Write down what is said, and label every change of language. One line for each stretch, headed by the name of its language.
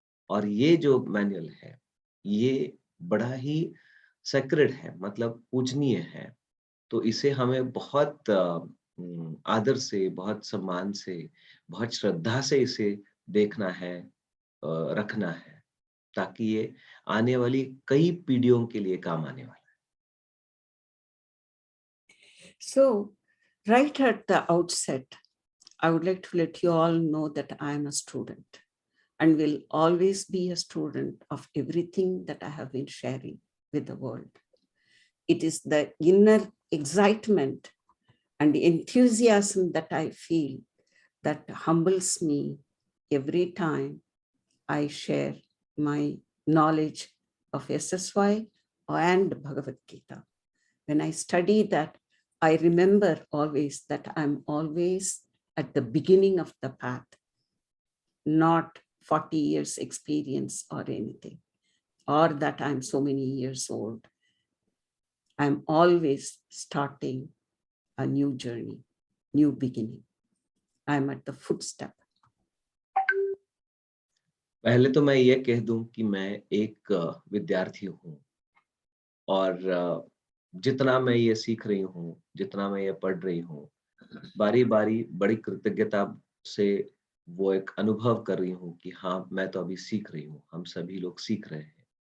Hindi: और ये जो मैनुअल है, ये बड़ा ही सेक्रेड है, मतलब पूजनीय है। तो इसे हमें बहुत आदर से, बहुत सम्मान से, बहुत श्रद्धा से इसे देखना है, रखना है, ताकि ये आने वाली कई पीढ़ियों के लिए काम आने वाला है।
English: So, right at the outset, I would like to let you all know that I am a student and will always be a student of everything that I have been sharing with the world. It is the inner excitement and enthusiasm that I feel that humbles me every time I share my knowledge of SSY and Bhagavad-Gita. When I study that, I remember always that I'm always at the beginning of the path, not 40 years experience or anything, or that I'm so many years old. I'm always starting a new journey, new beginning. I'm at the footstep.
Hindi: पहले तो मैं ये कह दूं कि मैं एक विद्यार्थी हूँ और जितना मैं ये सीख रही हूँ, जितना मैं ये पढ़ रही हूँ, बारी-बारी बड़ी कृतज्ञता से वो एक अनुभव कर रही हूँ कि हाँ, मैं तो अभी सीख रही हूँ, हम सभी लोग सीख रहे हैं।